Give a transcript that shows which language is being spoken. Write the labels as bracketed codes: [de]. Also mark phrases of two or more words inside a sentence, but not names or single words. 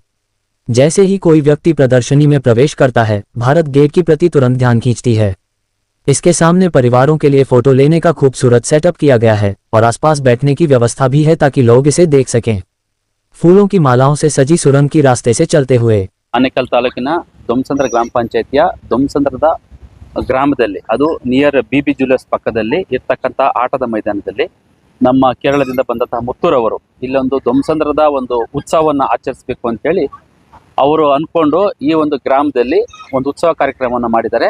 [hi] जैसे ही कोई व्यक्ति प्रदर्शनी में प्रवेश करता है, भारत गेट की प्रति तुरंत ध्यान खींचती है। इसके सामने परिवारों के लिए फोटो लेने का खूबसूरत सेटअप किया गया है और आसपास बैठने की व्यवस्था भी है ताकि लोग इसे देख सकें। फूलों की मालाओं से सजी सुरंग की रास्ते से चलते हुए [kn] ಆನೇಕಲ್ ತಾಲೂಕಿನ ದೊಮ್ಸಂದ್ರ ಗ್ರಾಮ ಪಂಚಾಯತಿಯ ದೊಮ್ಸಂದ್ರದ ಗ್ರಾಮದಲ್ಲಿ, ಅದು [en] near BB Jewellers [kn] ಪಕ್ಕದಲ್ಲಿ ಇರ್ತಕ್ಕಂಥ ಆಟದ ಮೈದಾನದಲ್ಲಿ ನಮ್ಮ ಕೇರಳದಿಂದ ಬಂದಂತಹ ಮುತ್ತೂರವರು ಇಲ್ಲೊಂದು ದೊಮ್ಸಂದ್ರದ ಒಂದು ಉತ್ಸವವನ್ನು ಆಚರಿಸಬೇಕು ಅಂತೇಳಿ ಅವರು ಅಂದ್ಕೊಂಡು ಈ ಒಂದು ಗ್ರಾಮದಲ್ಲಿ ಒಂದು ಉತ್ಸವ ಕಾರ್ಯಕ್ರಮವನ್ನು ಮಾಡಿದ್ದಾರೆ.